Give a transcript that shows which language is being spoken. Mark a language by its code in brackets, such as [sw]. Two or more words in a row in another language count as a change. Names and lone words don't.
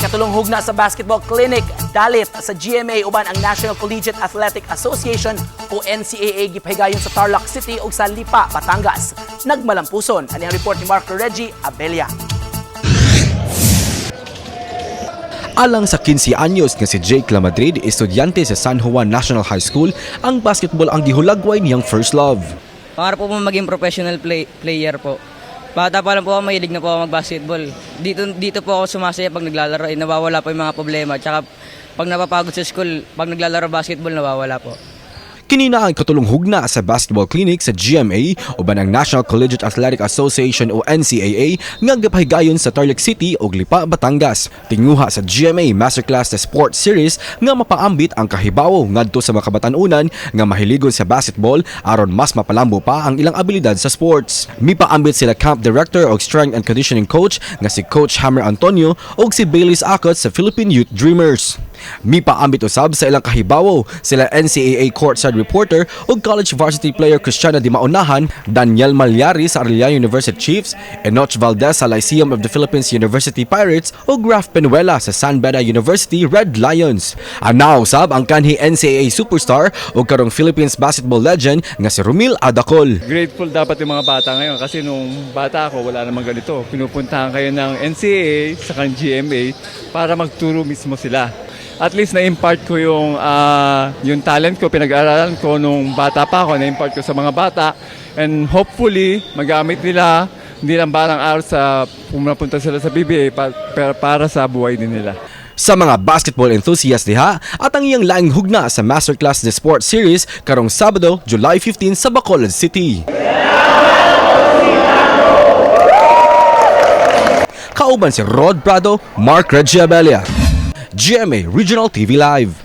[ceb] katulong hugna sa [en] basketball clinic [ceb] dalit sa GMA uban ang National Collegiate Athletic Association o NCAA gipahigayon sa Tarlac City ug sa Lipa, Batangas. Nagmalampuson ani ang report ni Marco Reggie Abella. Alang sa 15 anyos nga si Jake Lamadrid, estudyante sa San Juan National High School, ang basketball ang gihulagway niyang [en] first love. [tl] Pangarap po maging professional player po. Bata pa lang po ako, mahilig na po ako mag-basketball. Dito po ako sumasaya pag naglalaro, nawawala po yung mga problema. Tsaka pag napapagod sa school, pag naglalaro basketball, nawawala po. [ceb] Kinina ang katulong hugna sa [en] basketball clinic [ceb] sa GMA uban ang National Collegiate Athletic Association o NCAA nga gipahigayon sa Tarlac City ug Lipa, Batangas. Tinguha sa GMA Masterclass sa Sports Series nga mapaambit ang kahibawo ngadto sa mga kabatan-unan nga mahiligon sa basketball aron mas mapalambo pa ang ilang abilidad sa sports. Mipaambit sila [en] Camp Director [ceb] o [en] Strength and Conditioning Coach [ceb] nga si Coach Hammer Antonio ug si Baileys Acot sa Philippine Youth Dreamers. Mipaambit usab sa ilang kahibawo sila NCAA [en] courtside reporter [ceb] ug [en] college varsity player [ceb] Cristiana Di Maunahan, Daniel Malyari sa Arellano University Chiefs, Enoch Valdez sa Lyceum of the Philippines University Pirates ug Raf Penuela sa San Beda University Red Lions. Anaw usab ang kanhi NCAA superstar ug karong [en] Philippines basketball legend [ceb] nga si Romil Adacol. [tl] Grateful dapat yung mga bata ngayon kasi nung bata ako wala namang ganito. Pinupuntahan kayo ng NCAA sa GMA para magturo mismo sila. At least na-impart ko yung talent ko, pinag-aaralan ko nung bata pa ako, na-impart ko sa mga bata. [en] And hopefully, [tl] magamit nila, hindi lang barang araw sa pumapunta sila sa BBA para sa buhay din nila. [ceb] Sa mga [en] basketball enthusiast [ceb] diha at ang iyang laing hugna sa Masterclass the Sports Series karong Sabado, July 15 sa Bacolod City. Kauban si Rod Prado, Mark Reggie Abella. GMA Regional TV Live.